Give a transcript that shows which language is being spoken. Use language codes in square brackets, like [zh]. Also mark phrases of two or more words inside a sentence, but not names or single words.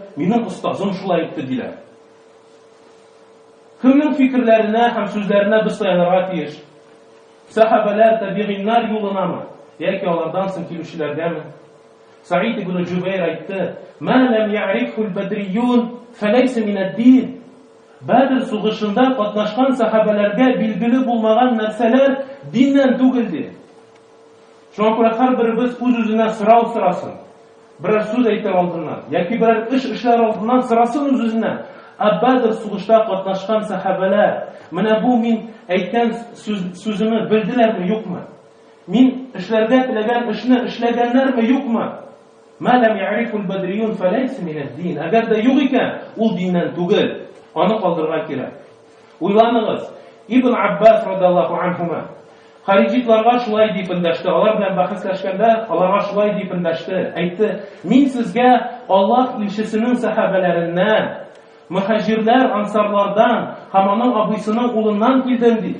[tt] Минем устазым шулай әйтте" диләр. Кемнең фикерләренә һәм сүзләренә без таянырга тиеш? Сахабалар, табигъиннар юлынамы, яки алардан соң килүчеләргәме? [ar] Саид ибн Җубайр әйтте: "ما لم يعرفه البدريون فليس من الدين." [tt] Бәдр сугышында катнашкан сахабаларга билгеле булмаган нәрсәләр диннән түгел ди. Шуңа күрә һәрберебез үз-үзенә сорау сорасын. Берәр сүз әйтер алдыннан, яки берәр эш эшләр алдыннан сорасын үз-үзенә. Бәдр сугышта катнашкан сахабалар, менә бу мин әйткән сүземне белделәрме, юкмы? Мин эшләргә теләгән эшне эшләгәннәрме, юкмы? [ar] ما لم يعرفه البدريون فليس من الدين. [tt] Әгәр дә юк икән, ул диннән түгел. Аны калдырырга кирәк. Уйланыгыз, Ибн Аббас [ar] رضي الله عنهما [tt] Хариджитларга шулай дип эндәште. Алар белән бәхәсләшкәндә, аларга шулай дип эндәште. Әйтте: "Мин сезгә Аллаһ илчесенең сахабаларыннан, мухаҗирлар, ансарлардан һәм аның абыйсының улыннан килдем" ди.